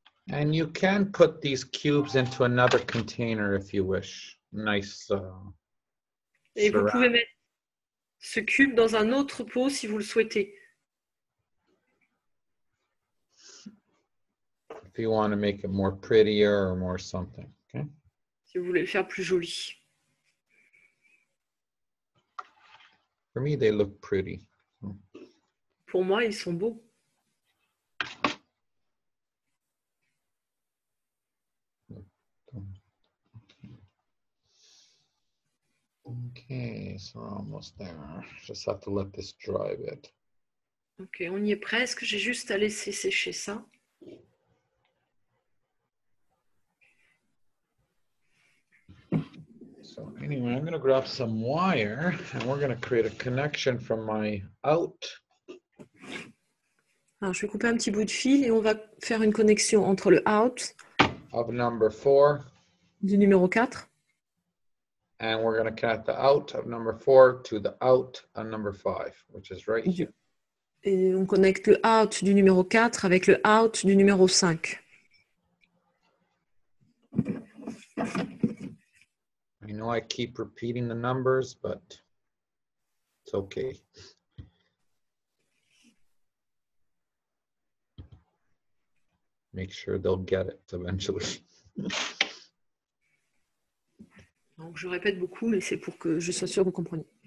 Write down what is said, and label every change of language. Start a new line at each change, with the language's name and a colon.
English: And you can put these cubes into another container if you wish. Nice.
French: Et vous pouvez mettre ce cube dans un autre pot si vous le souhaitez.
English: If you want to make it more prettier or more something. Okay.
French: Si vous voulez le faire plus joli.
English: For me, they look pretty.
French: Pour moi, ils sont beaux.
English: Okay, so we're almost there. Just have to let this dry a bit.
French: Ok, on y est presque. J'ai juste à laisser sécher ça.
English: So anyway, I'm going to grab some wire and we're going to create a connection from my out.
French: Alors, je vais couper un petit bout de fil et on va faire une connexion entre le out
English: Of number 4.
French: Du numéro 4.
English: And we're going to connect the out of number 4 to the out of number 5, which is right here.
French: Et on connecte le out du numéro 4 avec le out du numéro 5.
English: I know I keep repeating the numbers, but it's okay. Make sure they'll get it eventually.
French: Donc, je répète beaucoup, mais c'est pour que je sois sûre que vous compreniez.